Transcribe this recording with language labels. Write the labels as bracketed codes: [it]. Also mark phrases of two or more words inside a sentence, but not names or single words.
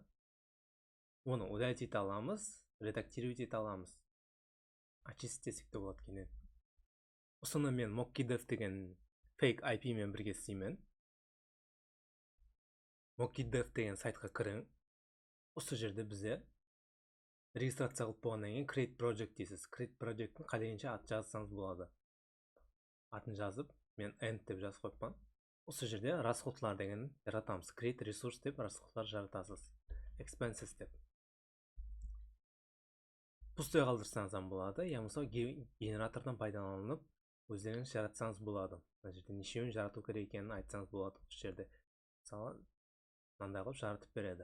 [kk] Оны удалить ете аламыз, редактировать ете аламыз. Очистить десек те болады кейіннен. Осыны мен mockdev деген [en] fake IP [kk] мен бірге істеймін. mockdev деген сайтқа кірің. Осы жерде бізде регистрация қылып болғаннан кейін [en] create project [kk] дейсіз. [en] Create project'ін [kk] қадейінше ат жазсаңыз болады. Атын жазып, мен end деп жазып қойыппын. Осы жерде расходлар деген жаратамыз. [en] Create resource [kk] деп расходлар жаратасыз. Expenses деп. Пустой қалдырсаңыз болады. Я мысалы генератордан пайдаланып өздеріңіз жаратсаңыз болады. Мына жерде нешеуін жарату керек екенін айтсаңыз болады. Осы жерде мысалы мынандай қылып жаратып береді.